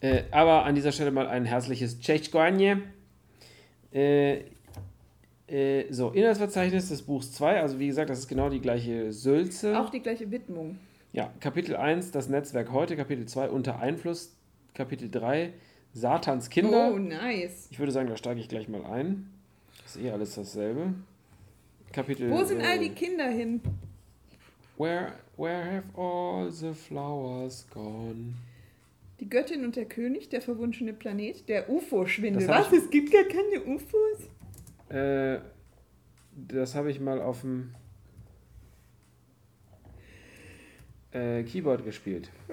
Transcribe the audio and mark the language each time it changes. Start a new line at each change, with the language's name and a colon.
German: Aber an dieser Stelle mal ein herzliches Tschechkoanje. So, Inhaltsverzeichnis des Buchs 2, also wie gesagt, das ist genau die gleiche Sülze. Auch die gleiche Widmung. Ja, Kapitel 1, das Netzwerk heute, Kapitel 2, unter Einfluss, Kapitel 3, Satans Kinder.
English: Oh, nice.
German: Ich würde sagen, da steige ich gleich mal ein. Ist eh alles dasselbe. Kapitel. Wo sind all die Kinder hin?
English: Where have all the flowers gone?
German: Die Göttin und der König, der verwunschene Planet, der UFO-Schwindel. Was? Es gibt gar keine UFOs? Das habe ich mal auf dem Keyboard gespielt.